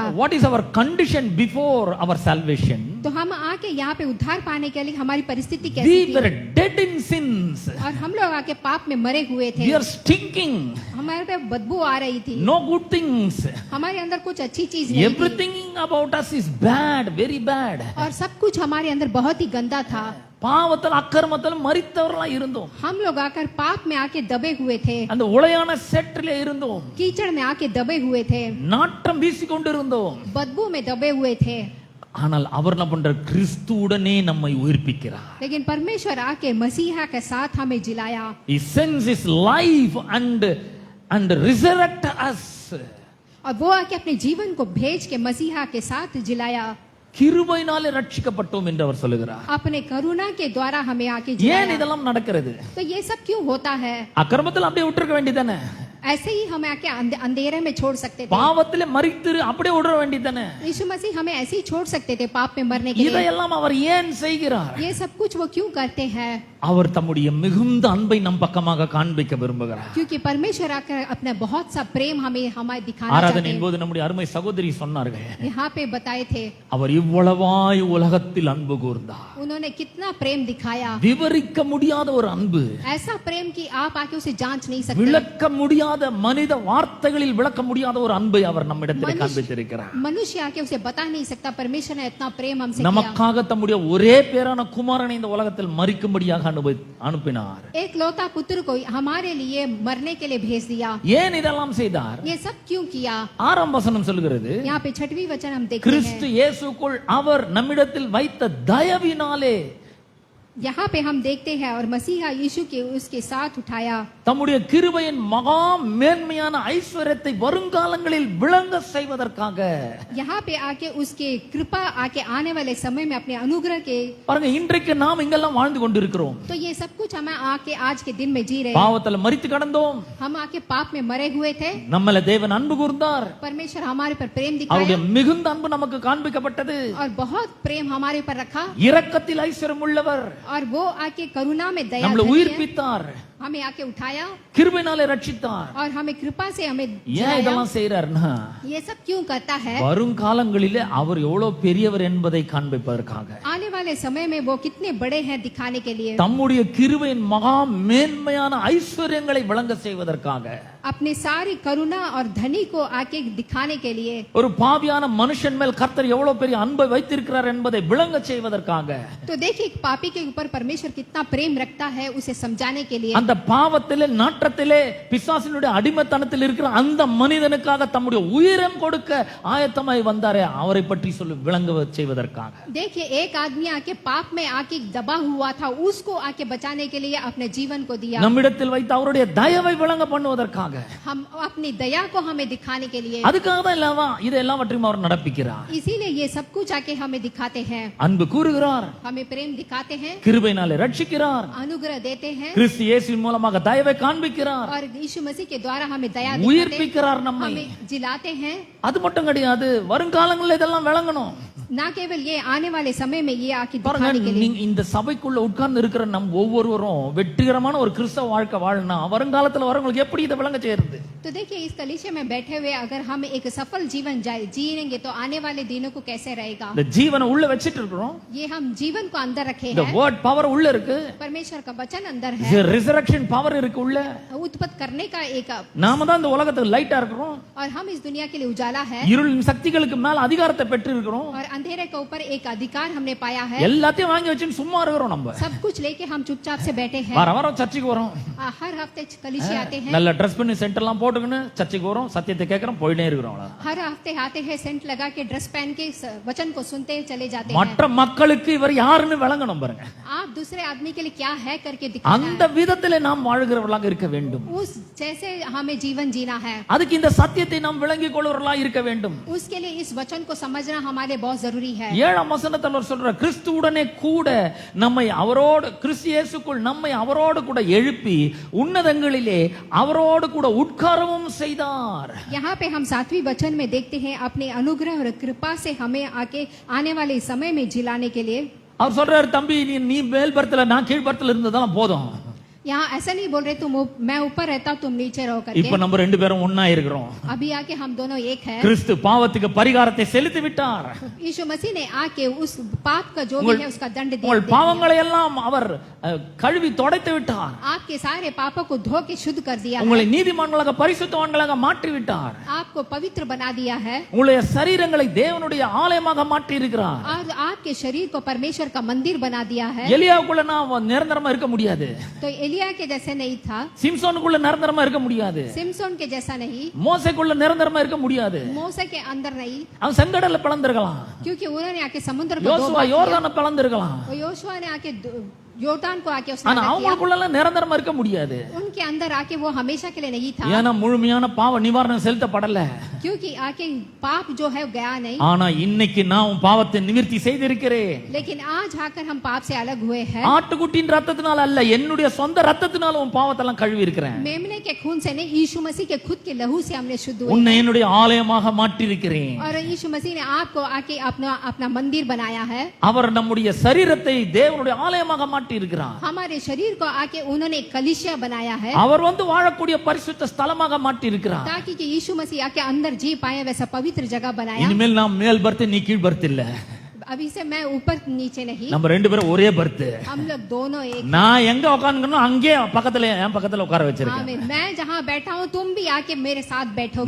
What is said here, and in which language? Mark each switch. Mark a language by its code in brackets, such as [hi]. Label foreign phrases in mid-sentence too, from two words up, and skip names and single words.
[en] What is our condition before our salvation? [hi] तो हम आके यहाँ पे उद्धार पाने के लिए हमारी परिस्थिति [en] We [hi] कैसी [en] were [hi] थी? [en] dead in sins. [hi] और हम लोग आके पाप में मरे हुए थे. [en] We are stinking. [hi] हमारे पे बदबू आ रही थी. [en] No good things. [hi] हमारे अंदर कुछ अच्छी चीज नहीं थी. [en] Everything about us is bad, very bad. [hi] और सब कुछ हमारे अंदर बहुत ही गंदा था. [ta] பாவத்தில் அக்கிரமத்தில் மரித்தவர்களாய் இருந்தோம். [hi] हम लोग आकर पाप में आके दबे हुए थे. [ta] அந்த உளையான சேற்றிலே இருந்தோம். [hi] कीचड़ में आके दबे हुए थे. [ta] நாற்றம் வீசிக்கொண்டு இருந்தோம். [hi] बदबू में दबे हुए थे. [ta] ஆனால் அவர் என்ன பண்ற? கிறிஸ்துவுடனே நம்மை உயிர்ப்பிக்கிறார். [hi] लेकिन परमेश्वर आके मसीहा के साथ हमें जिलाया. [en] He sends his life and resurrect us. [hi] और वो आके अपने जीवन को भेज के मसीहा के साथ जिलाया. [ta] கிருபையினாலே ரட்சிக்கப்பட்டோம் என்று அவர் சொல்லுகிறார். [hi] अपने करुणा के द्वारा हमें आके [ta] ஏன் [hi] जिलाया. [ta] இதெல்லாம் நடக்கிறது? [hi] तो ये सब क्यों होता है? [ta] அக்கிரமத்தில் அப்படியே விட்டுருக்க வேண்டியதானே? [hi] ऐसे ही हमें आके अंधेरे में छोड़ सकते थे. [ta] பாவத்திலே மரித்து அப்படியே விட வேண்டியதானே? [hi] यीशु मसीह हमें ऐसे ही छोड़ सकते थे पाप में मरने के लिए. [ta] இதையெல்லாம் அவர் ஏன் செய்கிறார்? [hi] ये सब कुछ वो क्यों करते हैं? [ta] அவர் தம்முடைய மிகுந்த அன்பை நம் பக்கமாக காண்பிக்க விரும்புகிறார். [hi] क्योंकि परमेश्वर आकर अपना बहुत सा प्रेम हमें दिखाना चाहते [ta] ஆராதனையின் [hi] हैं. [ta] போது நம்முடைய அருமை சகோதரி சொன்னார்கள், [hi] यहाँ पे बताए थे [ta] அவர் இவ்வளவாய் உலகத்தில் அன்பு கூர்ந்தார். [hi] उन्होंने कितना प्रेम दिखाया. [ta] விவரிக்க முடியாத ஒரு அன்பு, [hi] ऐसा प्रेम कि आप आके उसे जांच नहीं सकते. [ta] விளக்க முடியாத, மனித வார்த்தைகளில் விளக்க முடியாத ஒரு அன்பை அவர் நம்மிடத்தில் காண்பித்திருக்கிறார். [hi] मनुष्य आके उसे बता नहीं सकता. परमेश्वर ने इतना प्रेम हमसे किया. [ta] நமக்காக தம்முடைய ஒரே பேரான குமாரனை இந்த உலகத்தில் மரிக்கும்படியாக அனுப்பினார். [hi] एक लौता पुत्र को हमारे लिए मरने के लिए भेज दिया. [ta] ஏன் இதெல்லாம் செய்தார்? [hi] ये सब क्यों किया? [ta] 6ஆம் வசனம் சொல்கிறது, [hi] यहाँ पे 6वीं वचन हम देखते [ta] கிறிஸ்து [hi] हैं. [ta] இயேசுக்குள் அவர் நம்மிடத்தில் வைத்த தயவினாலே [hi] यहाँ पे हम देखते हैं और मसीहा यीशु के उसके साथ उठाया. [ta] தம்முடைய கிருபையின் மகா மேன்மையான ஐஸ்வர்யத்தை வருங்காலங்களில் விளங்க செய்வதற்காக. [hi] यहाँ पे आके उसके कृपा आके आने वाले समय में अपने अनुग्रह के. [ta] பாருங்க, இன்றைக்கு நாம் இங்கெல்லாம் வாழ்ந்து கொண்டிருக்கிறோம். [hi] तो ये सब कुछ हम आके आज के दिन में जी रहे हैं. [ta] பாவத்தில் மரித்து கடந்தோம். [hi] हम आके पाप में मरे हुए थे. [ta] நம்மள தேவன் அன்பு கூர்ந்தார். [hi] परमेश्वर हमारे पर प्रेम [ta] அவருடைய [hi] दिखाया [ta] மிகுந்த அன்பு நமக்கு காண்பிக்கப்பட்டது. [hi] और बहुत प्रेम हमारे पर रखा. [ta] இரக்கத்தில் ஐஸ்வர்யம் உள்ளவர் [hi] और वो आके करुणा में दया [ta] நம்மள [hi] धनी है. [ta] உயிர்ப்பித்தார். [hi] हमें आके उठाया [ta] கிருபையினாலே ரட்சித்தார். [hi] और हमें कृपा से हमें [ta] ஏன் [hi] जिलाया. [ta] இதெல்லாம் செய்யறாருன்னா, [hi] ये सब क्यों करता है? [ta] வருங்காலங்களிலே அவர் எவ்வளவு பெரியவர் என்பதை காண்பிப்பதற்காக. [hi] आने वाले समय में वो कितने बड़े हैं दिखाने के लिए. [ta] தம்முடைய கிருபையின் மகா மேன்மையான ஐஸ்வர்யங்களை விளங்க செய்வதற்காக. [hi] अपने सारी करुणा और धनी को आके दिखाने के लिए. [ta] ஒரு பாவியான மனுஷன் மேல் கர்த்தர் எவ்வளவு பெரிய அன்பை வைத்திருக்கிறார் என்பதை விளங்க செய்வதற்காக. [hi] तो देखिए पापी के ऊपर परमेश्वर कितना प्रेम रखता है उसे समझाने के लिए. [ta] அந்த அந்த பாவத்திலே நாற்றத்திலே பிசாசினுடைய அடிமைத்தனத்தில் இருக்கிற அந்த மனிதனுக்காக தம்முடைய உயிரம் கொடுக்க ஆயத்தமாய் வந்தாரே அவரை பற்றி சொல்லி விளங்க செய்வதற்காக. [hi] देखिए, एक आदमी आके पाप में आके दबा हुआ था, उसको आके बचाने के लिए अपने जीवन को दिया. [ta] நம்மிடத்தில் வைத்த அவருடைய தயவை விளங்க பண்ணுவதற்காக, [hi] हम अपनी दया को हमें दिखाने के लिए, [ta] அதுக்காக தான் இல்லவா இது எல்லாவற்றையும் அவர் நடப்பிக்கிறார். [hi] इसीलिए ये सब कुछ आके हमें दिखाते हैं. [ta] அன்பு கூறுகிறார், [hi] हमें प्रेम दिखाते हैं, [ta] கிருபையினாலே ரட்சிக்கிறார், [hi] अनुग्रह देते हैं [ta] கிறிஸ்து இயேசுவின் மூலமாக தயவை காண்பிக்கிறார், [hi] और यीशु मसीह के द्वारा हमें दया दिखाते हैं, [ta] உயிர்ப்பிக்கிறார் நம்மை. [hi] हमें जिलाते हैं. [ta] அது மட்டும் கிடையாது, வருங்காலங்களில் இதெல்லாம் விளங்கணும். [hi] ना केवल ये आने वाले समय में ये आके [ta] பாருங்க, [hi] दिखाने के लिए. [ta] நீங்க இந்த சபைக்குள்ள உட்கார்ந்து இருக்கிற நம் ஒவ்வொருவரும் வெற்றிகரமான ஒரு கிறிஸ்தவ வாழ்க்கை வாழனா வருங்காலத்துல வரவங்களுக்கு எப்படி இதை விளங்க செய்யறது? [hi] तो देखिए, इस कलीसिया में बैठे हुए अगर हम एक सफल जीवन जिएंगे तो आने वाले दिनों को कैसे रहेगा? [ta] இந்த ஜீவனை உள்ள வச்சிட்டு இருக்கிறோம், [hi] ये हम जीवन को अंदर रखे [ta] இந்த [hi] हैं, [en] word power [ta] உள்ள இருக்கு, [hi] परमेश्वर का वचन अंदर है, [en] resurrection power [ta] இருக்கு உள்ள. [hi] उत्पत्ति करने का एक, [ta] நாம தான் இந்த உலகத்துக்கு லைட்டா இருக்கிறோம், [hi] और हम इस दुनिया के लिए उजाला है, [ta] இருளின் சக்திகளுக்கு மேல அதிகாரத்தை பெற்று இருக்கிறோம், [hi] और अंधेरे के ऊपर एक अधिकार हमने पाया है. [ta] எல்லாத்தையும் வாங்கி வச்சு சும்மா இருக்கிறோம். நம்ம [hi] सब कुछ लेके हम चुपचाप से बैठे हैं. [ta] வார வாரம் சர்ச்சுக்கு வரோம், [hi] हर हफ्ते कलीसिया आते हैं, [ta] நல்ல ட்ரெஸ் பண்ணி சென்டர்லாம் போட்டுக்கின்னு சர்ச்சுக்கு வரோம், சத்தியத்தை கேட்கறோம், போயிட்டே இருக்கிறோம். அவ்வளவுதான். [hi] हर हफ्ते आते हैं, सेंट लगा के ड्रेस पहन के वचन को सुनते चले जाते हैं. [ta] மற்ற மக்களுக்கு இவர் யாருன்னு விளங்கணும் பாருங்க. [hi] आप दूसरे आदमी के लिए क्या है करके दिखाना [ta] அந்த விதத்திலே நாம் வாழ்கிறவர்களாக இருக்க வேண்டும். [hi] है. उस जैसे हमें जीवन जीना है, [ta] அதுக்கு இந்த சத்தியத்தை நாம் விளங்கிக் கொள்வர்களாக இருக்க வேண்டும். [hi] उसके लिए इस वचन को समझना हमारे बहुत जरूरी है. [ta] 7ஆம் வசனத்தில் அவர் சொல்ற கிறிஸ்துவுடனே கூட நம்மை அவரோடு, கிறிஸ்து இயேசுக்குள் நம்மை அவரோடு கூட எழுப்பி உன்னதங்களிலே அவரோடு கூட உட்காரவும் செய்தார். [hi] यहाँ पे हम 7वें वचन में देखते हैं अपने अनुग्रह और कृपा से हमें आके आने वाले समय में जिलाने के लिए. [ta] அவர் சொல்றாரு, தம்பி நீ மேல் பரத்துல நான் கீழ் பரத்துல இருந்ததெல்லாம் போதும், [hi] यहाँ ऐसा नहीं बोल रहे मैं ऊपर रहता तुम नीचे रहो [ta] இப்ப [hi] करके. [ta] நம்ம ரெண்டு பேரும் ஒண்ணா இருக்கிறோம். [hi] अभी आके हम दोनों एक है. [ta] கிறிஸ்து பாவத்துக்கு பரிகாரத்தை செலுத்தி விட்டார். [hi] यीशु मसीह ने आके उस पाप का जो भी है उसका दंड [ta] உங்கள் [hi] दे [ta] பாவங்களை எல்லாம் அவர் கழுவி துடைத்து விட்டார். [hi] आपके सारे पापों को धो के शुद्ध कर दिया [ta] உங்களை [hi] है, [ta] நீதிமான்களாக பரிசுத்தவான்களாக மாற்றி விட்டார். [hi] आपको पवित्र बना दिया है, [ta] உங்களுடைய சரீரங்களை தேவனுடைய ஆலயமாக மாற்றி இருக்கிறார். [hi] और आपके शरीर को परमेश्वर का मंदिर बना दिया है. [ta] எலியாவுக்குள்ள நான் நிரந்தரமா இருக்க முடியாது, [hi] तो एलिया के जैसे नहीं था, [ta] சிம்சோனுக்குள்ள நிரந்தரமா இருக்க முடியாது, [hi] सिमसोन के जैसा नहीं, [ta] மோசேக்குள்ள நிரந்தரமா இருக்க முடியாது. [hi] मूसा के अंदर नहीं, [ta] அவன் செங்கடல்ல பிளந்திருக்கலாம், [hi] क्योंकि उन्होंने आके समुद्र को दो [ta] யோசுவா [hi] भाग [ta] யோர்தானை பிளந்திருக்கலாம், [hi] किया, और योशुआ ने आके योर्दान को आके उसने [ta] ஆனா [hi] अलग किया. [ta] அவங்களுக்குள்ள நிரந்தரமா இருக்க முடியாது. [hi] उनके अंदर आके वो हमेशा के लिए नहीं था, [ta] ஏன்னா முழுமையான பாவ நிவாரணம் செலுத்தப்படல. [hi] क्योंकि आके पाप जो है गया नहीं. [ta] ஆனா இன்னைக்கு நான் உன் பாவத்தை நிவர்த்தி செய்திருக்கிறேன். [hi] लेकिन आज आकर हम पाप से अलग हुए हैं. [ta] ஆட்டுக்குட்டியின் ரத்தத்தினால அல்ல, என்னுடைய சொந்த ரத்தத்தினால உன் பாவத்தெல்லாம் கழுவி இருக்கிறேன். [hi] मेमने के खून से नहीं, यीशु मसीह के खुद के लहू से हमने शुद्ध हुए. [ta] உன்னை என்னுடைய ஆலயமாக மாற்றி இருக்கிறேன். [hi] और यीशु मसीह ने आपको आके अपना अपना मंदिर बनाया है. [ta] அவர் நம்முடைய சரீரத்தை தேவனுடைய ஆலயமாக மாற்றி இருக்கிறார். [hi] हमारे शरीर को आके उन्होंने कलीसिया बनाया है, [ta] அவர் வந்து வாழக்கூடிய பரிசுத்த ஸ்தலமாக மாற்றி இருக்கிறார். [hi] ताकि कि यीशु मसीह आके अंदर जी पाए वैसा पवित्र जगह बनाया. [ta] இனிமேல் நாம் மேல் பர்த் நீ கீழ் பர்த் இல்ல, [hi] अभी से मैं ऊपर नीचे नहीं, [ta] நம்ம ரெண்டு பேரும் ஒரே பர்த். [hi] हम लोग दोनों एक. [ta] நான் எங்க உட்கார்ந்துக்கணும் அங்கே பக்கத்துல என் பக்கத்துல உட்கார வச்சிருக்கேன். [hi] आमीन. मैं जहाँ बैठा हूँ तुम भी आके मेरे साथ बैठोगे,